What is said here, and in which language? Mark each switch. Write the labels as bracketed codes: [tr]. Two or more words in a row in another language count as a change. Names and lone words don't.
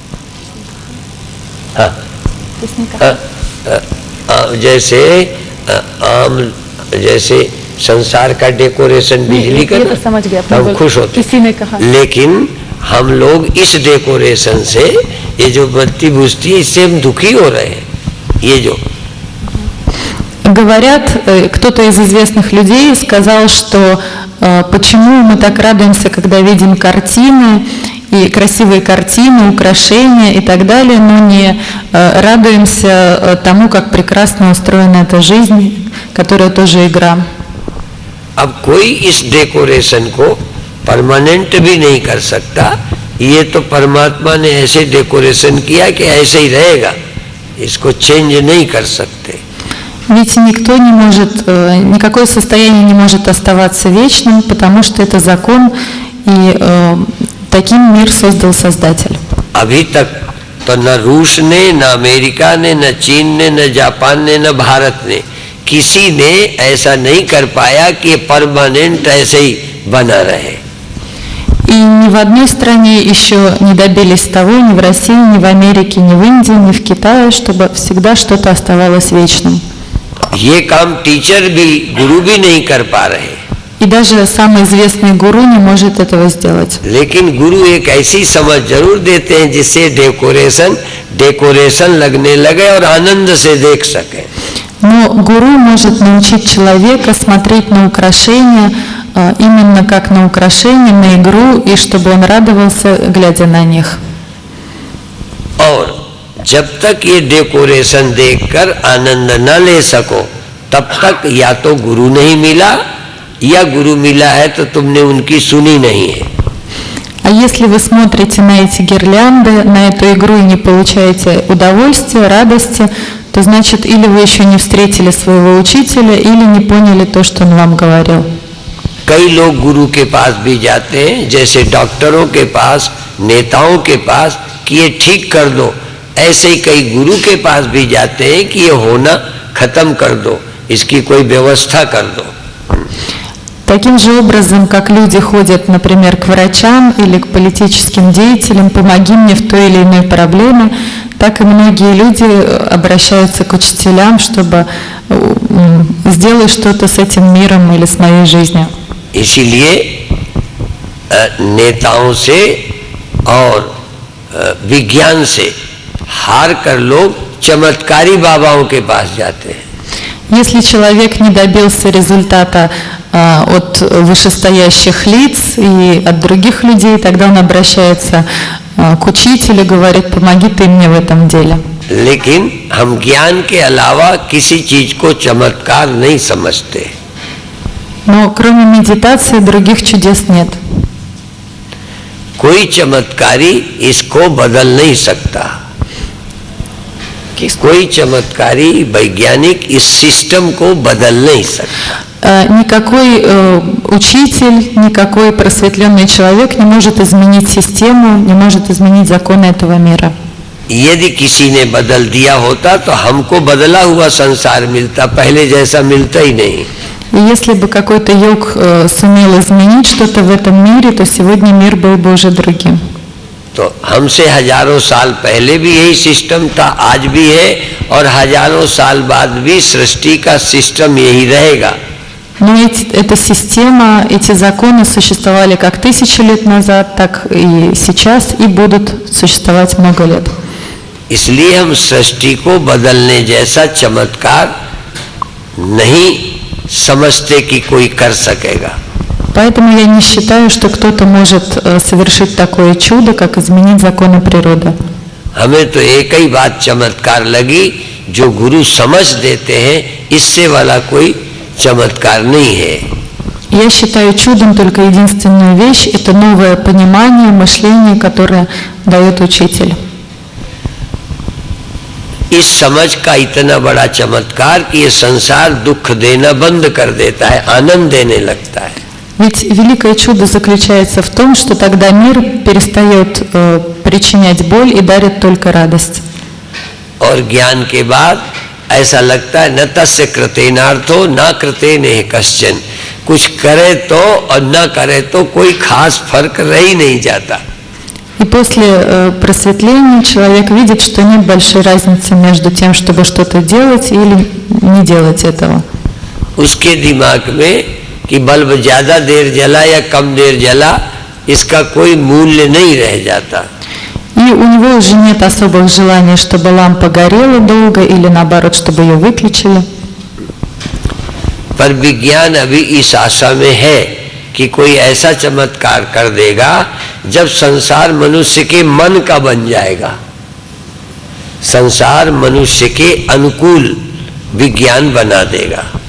[hi] जैसे जैसे संसार का डेकोरेशन बिजली का, तो समझ गया, हम खुश होते किसी ने कहा। लेकिन हम लोग इस डेकोरेशन से, ये जो बत्ती बुझती है, इससे हम दुखी हो रहे हैं। ये जो [ru] говорят, кто-то из известных людей сказал, что почему мы так радуемся, когда видим картины, и красивые картины, украшения и так далее, но не радуемся тому, как прекрасно устроена эта жизнь, которая тоже игра. [hi] अब कोई इस डेकोरेशन को परमानेंट भी नहीं कर सकता। ये तो परमात्मा ने ऐसे डेकोरेशन किया कि ऐसे ही रहेगा, इसको चेंज नहीं कर सकते। [ru] Ведь никто не может, никакое состояние не может оставаться вечным, потому что это закон, и таким мир создал Создатель. [hi] अभी तक तो न रूस ने, न अमेरिका ने, न चीन ने, न जापान ने, न भारत ने, किसी ने ऐसा नहीं कर पाया कि परमानेंट ऐसे ही बना रहे। [ru] И ни в одной стране еще не добились того, ни в России, ни в Америке, ни в Индии, ни в Китае, чтобы всегда что-то оставалось вечным. [hi] ये काम टीचर भी, गुरु भी नहीं कर पा रहे। [ru] И даже самый известный гуру не может этого сделать. [hi] लेकिन गुरु एक ऐसी समझ जरूर देते हैं जिससे डेकोरेशन लगने लगे और आनंद से देख सके। [ru] Но гуру может научить человека смотреть на украшения именно как на украшения, на игру, и чтобы он радовался, глядя на них. [hi] और जब तक ये डेकोरेशन देखकर आनंद न ले सको, तब तक या तो गुरु नहीं मिला, या गुरु मिला है तो तुमने उनकी सुनी नहीं है। [ru] А если вы смотрите на эти гирлянды, на эту игру и не получаете удовольствия, радости, то значит или вы еще не встретили своего учителя, или не поняли то, что он вам говорил. [hi] कई लोग गुरु के पास भी जाते हैं, जैसे डॉक्टरों के पास, नेताओं के पास, कि ये ठीक कर दो। ऐसे ही कई गुरु के पास भी जाते हैं कि ये होना खत्म कर दो, इसकी कोई व्यवस्था कर दो। [ru] Таким же образом, как люди ходят, например, к врачам или к политическим деятелям, помоги мне в той или иной проблеме, так и многие люди обращаются к учителям, чтобы сделай что-то с этим миром или с моей жизнью. [hi] इसीलिए नेताओं से और विज्ञान से हार कर लोग चमत्कारी बाबाओं के पास जाते हैं। [ru] Если человек не добился результата от вышестоящих лиц и от других людей, тогда он обращается к учителю, говорит, помоги ты мне в этом деле. [hi] लेकिन हम ज्ञान के अलावा किसी चीज को चमत्कार नहीं समझते। [ru] Но кроме медитации других чудес нет. [hi] कोई चमत्कारी इसको बदल नहीं सकता। कोई चमत्कारी वैज्ञानिक इस सिस्टम को बदल नहीं सकता। [ru] Никакой учитель, никакой просветленный человек не может изменить систему, не может изменить законы этого мира. [hi] यदि किसी ने बदल दिया होता तो हमको बदला हुआ संसार मिलता, पहले जैसा मिलता ही नहीं। [ru] И если бы какой-то йог сумел изменить что-то в этом мире, то сегодня мир был бы уже другим. [hi] तो हमसे हजारों साल पहले भी यही सिस्टम था, आज भी है, और हजारों साल बाद भी सृष्टि का सिस्टम यही रहेगा। [ru] Но эта система, эти законы существовали как 1000 лет назад, так и сейчас, и будут существовать много лет. [hi] इसलिए हम सृष्टि को बदलने जैसा चमत्कार नहीं समझते कि कोई कर सकेगा। [ru] Поэтому я не считаю, что кто-то может совершить такое чудо, как изменить законы природы. [hi] हमें तो एक ही बात चमत्कार लगी, जो गुरु समझ देते हैं, इससे वाला कोई चमत्कार नहीं है। [ru] Я считаю чудом только единственную вещь – это новое понимание, мышление, которое дает учитель. [hi] इस समझ का इतना बड़ा चमत्कार कि ये संसार दुख देना बंद कर देता है, आनंद देने लगता है। [ru] Ведь великое чудо заключается в том, что тогда мир перестает причинять боль и дарит только радость. [hi] और ज्ञान के बाद ऐसा लगता है [sa] न तस्य कृतेनार्थो न कृतेनेह कश्चन, [hi] कुछ करे तो और न करे तो कोई खास फर्क रह ही नहीं जाता। [ru] И после просветления человек видит, что нет большой разницы между тем, чтобы что-то делать или не делать этого. [hi] उसके दिमाग में कि बल्ब ज्यादा देर जला या कम देर जला, इसका कोई मूल्य नहीं रह जाता। [ru] И у него уже нет особых желаний, чтобы лампа горела долго или наоборот, чтобы ее выключили. [hi] पर विज्ञान अभी इस आशा में है कि कोई ऐसा चमत्कार कर देगा जब संसार मनुष्य के मन का बन जाएगा, संसार मनुष्य के अनुकूल विज्ञान बना देगा।